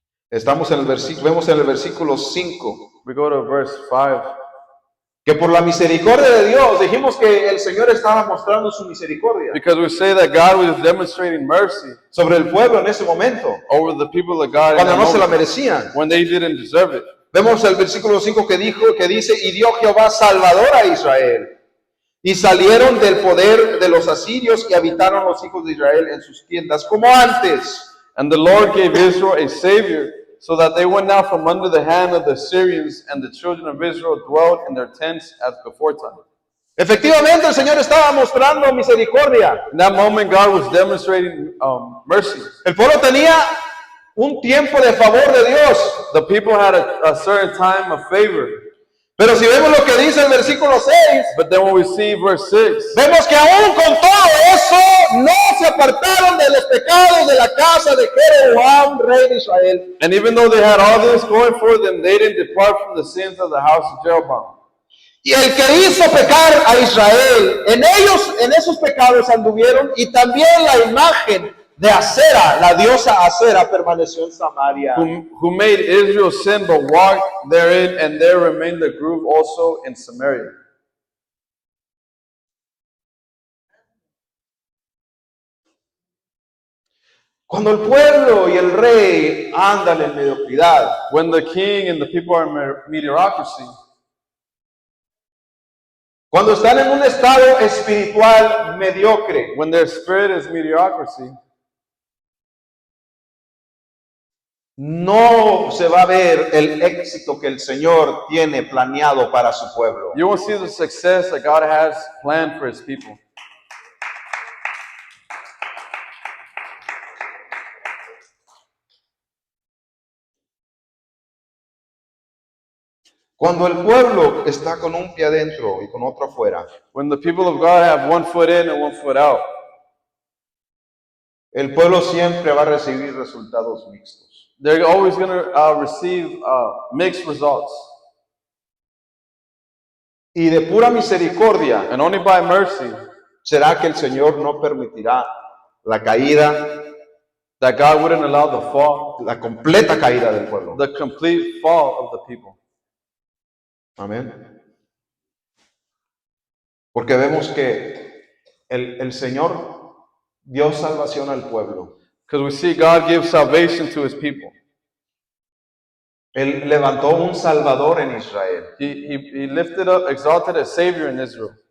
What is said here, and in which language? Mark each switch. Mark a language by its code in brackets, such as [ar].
[es] Estamos en el versículo, vemos en el versículo 5, [en] we go to verse 5. [es] que por la misericordia de Dios, dijimos que el Señor estaba mostrando su misericordia [en] Because we say that God was demonstrating mercy [es] sobre el pueblo en ese momento, [en] over the people of God in [es] cuando [en] that [es] no se la [en] moment, [es] merecían. [en] when they didn't deserve it. [es] Vemos el versículo 5 que dice, y dio Jehová salvador a Israel. Y salieron del poder de los asirios y habitaron los hijos de Israel en sus tiendas como antes. [en] And the Lord gave Israel a Savior, so that they went out from under the hand of the Syrians, and the children of Israel dwelt in their tents as beforetime. [es] Efectivamente, el Señor estaba mostrando misericordia. [en] In that moment, God was demonstrating mercy. [es] El pueblo tenía un tiempo de favor de Dios. [en] The people had a certain time of favor. [es] Pero si vemos lo que dice el versículo 6, [en] But then when we see verse 6, [es] vemos que aún con todo eso no se apartaron de los pecados de la casa de Jeroboam, rey de Israel. [en] and even though they had all this going for them, they didn't depart from the sins of the house of Jeroboam. [es] Y el que hizo pecar a Israel, en esos pecados anduvieron, y también la imagen de Acera, la diosa Acera, permaneció en Samaria. [en] Who made Israel sin, but walked therein, and there remained the groove also in Samaria. [es] Cuando el pueblo y el rey andan en mediocridad, [en] When the king and the people are in mediocrity, [es] cuando están en un estado espiritual mediocre, [en] when their spirit is mediocrity, [es] no se va a ver el éxito que el Señor tiene planeado para su pueblo. [en] you won't see the success that God has planned for his people. [es] Cuando el pueblo está con un pie adentro y con otro afuera, [en] When the people of God have one foot in and one foot out, [es] el pueblo siempre va a recibir resultados mixtos. [en] they're always going to receive mixed results. [es] Y de pura misericordia, [en] And only by mercy [es] será que el Señor no permitirá la caída, [en] that God wouldn't allow the fall, [es] la completa caída del pueblo. [en] the complete fall of the people. [es] Amén. Porque vemos que el Señor dio salvación al pueblo. [en] Because we see God give salvation to his people. [es] Él levantó un Salvador en Israel. [en] He lifted up, exalted a Savior in Israel.